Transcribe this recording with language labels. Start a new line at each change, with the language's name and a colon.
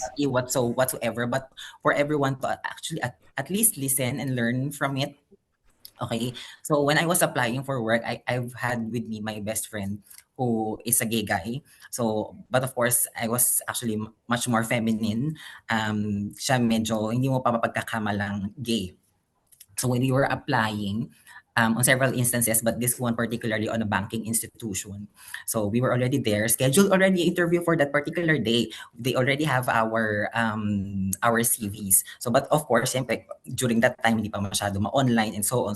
English: whatsoever, but for everyone to actually at least listen and learn from it. Okay, so when I was applying for work, I've had with me my best friend who is a gay guy. So, but of course, I was actually much more feminine.
Filipino: Siya medyo hindi mo pa mapagkakamalang gay.
English: So when we were applying, on several instances, but this one particularly on a banking institution. So we were already there, scheduled already interview for that particular day. They already have our CVs. So but of course, siyempre, during that time
Filipino: hindi pa masyado ma-online
English: and so on.